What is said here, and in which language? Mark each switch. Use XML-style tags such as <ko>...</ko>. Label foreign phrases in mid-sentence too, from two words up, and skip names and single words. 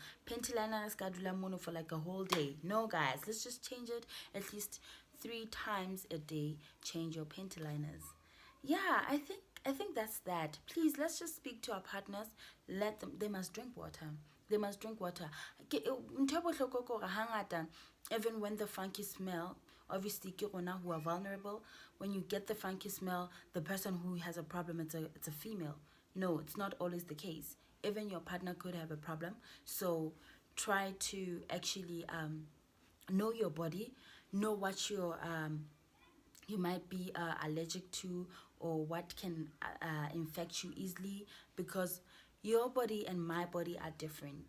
<en>Panty liners</en> <st>gadula mono</st> <en>for like a whole day. No guys, let's just change it at least 3 times a day. Change your panty liners. Yeah, I think that's that. Please, let's just speak to our partners. Let them, they must drink water. They must drink water.</en> <st>Ntho e bohlokwa ke hore hangata,</st> <en>even when the funky smell, obviously</en> <st>ke rona</st> <en>who are vulnerable. When you get the funky smell, the person who has a problem, it's a female. No, it's not always the case. Even your partner could have a problem. So try to actually know your body, know what you might be allergic to, or what can infect you easily, because your body and my body are different.</en>